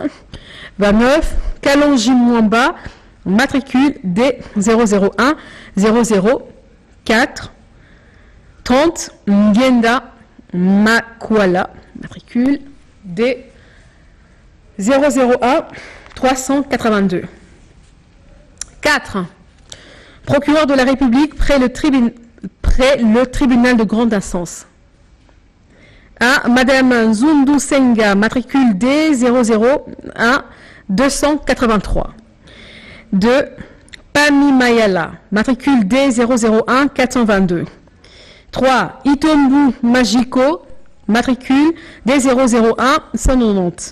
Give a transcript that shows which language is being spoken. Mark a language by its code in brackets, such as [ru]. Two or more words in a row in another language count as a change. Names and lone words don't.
[fr] 29 Kalonji Mwamba, matricule D001004. 30 Ngenda Makwala, matricule D001-382. 4. Procureur de la République près le tribunal de grande instance. 1. Madame Zundu Senga, matricule D001-283. 2. Pami Mayala, matricule D001-422. 3. Itombu Majiko, matricule D001-190.